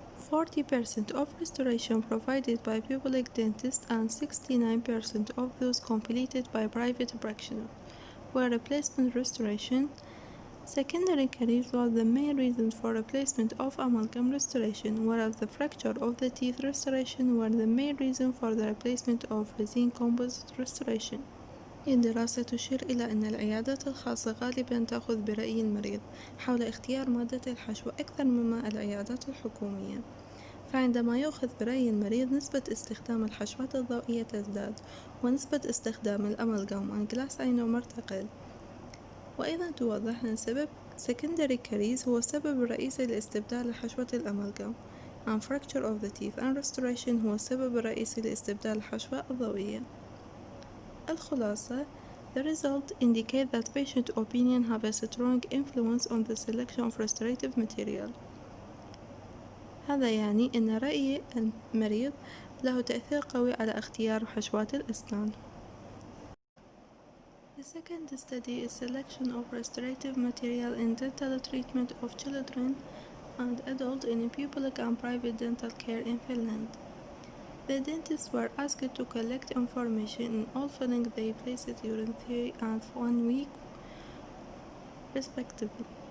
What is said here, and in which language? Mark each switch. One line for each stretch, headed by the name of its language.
English: 40% of restoration provided by public dentists and 69% of those completed by private practitioners were replacement restoration. Secondary caries was the main reason for replacement of amalgam restoration, whereas the fracture of the teeth restoration were the main reason for the replacement of resin composite restoration.
Arabic: الدراسة تشير إلى أن العيادات الخاصة غالبا تأخذ برأي المريض حول اختيار مادة الحشو أكثر مما العيادات الحكومية، فعندما يؤخذ برأي المريض نسبة استخدام الحشوات الضوئية تزداد ونسبة استخدام الأمالجام والجلاس ionomer تقل. وأيضا توضح أن سبب secondary caries هو السبب الرئيسي لاستبدال حشوة الأمالجام
English: and fracture of the teeth and restoration
Arabic: هو السبب الرئيسي لاستبدال الحشوة الضوئية.
English: الخلاصة The result indicate that patient opinion have a strong influence on the selection of restorative material.
Arabic: هذا يعني أن رأي المريض له تأثير قوي على اختيار حشوات الأسنان.
English: The second study is selection of restorative material in dental treatment of children and adults in public and private dental care in Finland. The dentists were asked to collect information on all fillings they placed during 3 and 1 week respectively.